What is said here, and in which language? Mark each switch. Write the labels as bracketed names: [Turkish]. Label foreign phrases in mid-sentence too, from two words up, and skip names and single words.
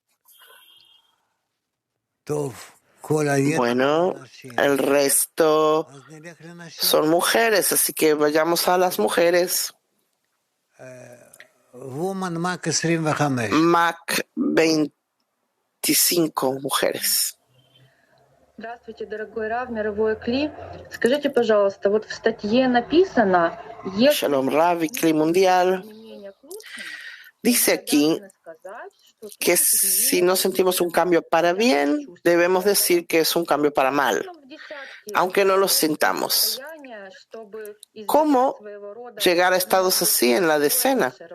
[Spanish] Bueno, el resto son mujeres, así que vayamos a las mujeres. Mac 25 mujeres. [Russian] Здравствуйте, дорогой Рав, мировой Кли. Скажите, пожалуйста, вот в статье написано, [Hebrew] Shalom Rav [Spanish] y Kli Mundial. Dice aquí que si no sentimos un cambio para bien, debemos decir que es un cambio para mal, aunque no lo sintamos. ¿Cómo llegar a estados así en la decena?